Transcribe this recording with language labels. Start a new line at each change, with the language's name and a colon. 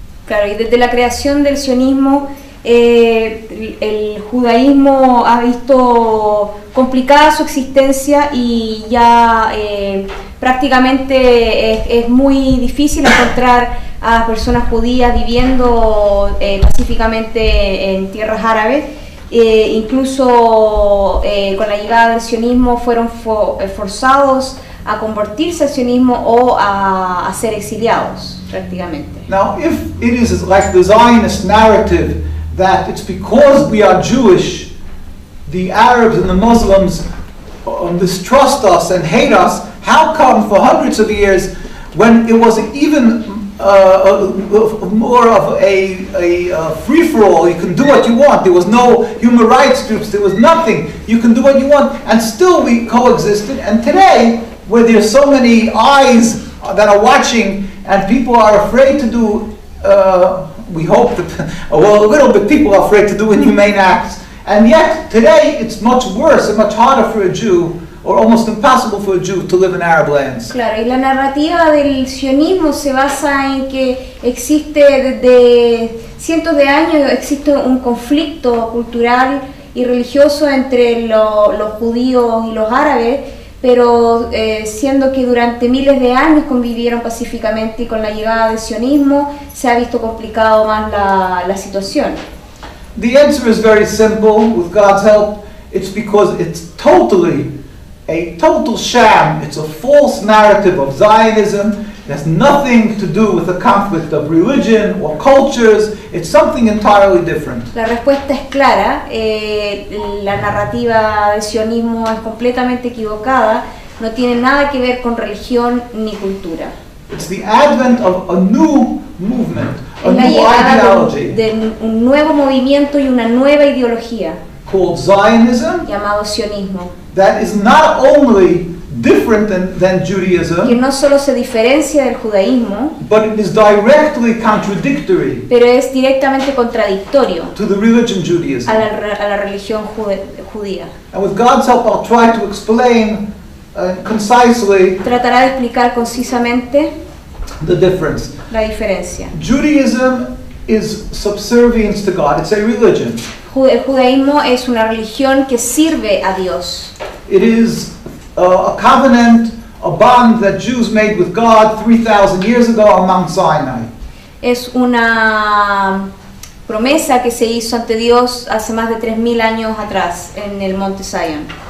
Spanish: Claro, y desde la creación del sionismo, el judaísmo ha visto complicada su existencia y ya prácticamente es muy difícil encontrar a personas judías viviendo pacíficamente en tierras árabes. Incluso con la llegada del sionismo fueron forzados a convertirse al sionismo o a ser exiliados prácticamente.
English: Now, if it is like the Zionist narrative that it's because we are Jewish, the Arabs and the Muslims mistrust us and hate us, how come for hundreds of years, when it was even more of a free-for-all. You can do what you want. There was no human rights groups. There was nothing. You can do what you want. And still we coexisted. And today, where there's so many eyes that are watching and people are afraid to do, we hope that, well, a little bit people are afraid to do inhumane acts. And yet, today, it's much worse and much harder for a Jew, or almost impossible for a Jew, to live in Arab lands.
Spanish: Claro, y la narrativa del sionismo se basa en que existe desde cientos de años, existe un conflicto cultural y religioso entre los judíos y los árabes, pero siendo que durante miles de años convivieron pacíficamente, y con la llegada del sionismo se ha visto complicado más la situación.
English: The answer is very simple. With God's help, it's because it's totally a total sham. It's a false narrative of Zionism. It has nothing to do with a conflict of religion or cultures. It's something entirely different.
Spanish: La respuesta es clara. La narrativa del sionismo es completamente equivocada. No tiene nada que ver con religión ni cultura.
English: It's the advent of a new movement, a
Spanish: Es la
English: new
Spanish: llegada
English: ideology
Spanish: de un nuevo movimiento y una nueva ideología
English: called Zionism
Spanish: llamado sionismo,
English: that is not only different than
Spanish: que
English: Judaism,
Spanish: no solo se diferencia del judaísmo,
English: but it is directly contradictory
Spanish: pero es directamente contradictorio
English: to the religion Judaism.
Spanish: a la religión judía.
English: And with God's help, I'll try to explain concisely
Spanish: Tratará de explicar concisamente
English: the difference.
Spanish: la diferencia.
English: Judaism is subservience to God. It's a religion.
Spanish: El judaísmo es una religión que sirve a Dios.
English: It is a covenant, a bond that Jews made with God 3,000 years ago on Mount Sinai.
Spanish: Es una promesa que se hizo ante Dios hace más de 3.000 años atrás en el monte Sion.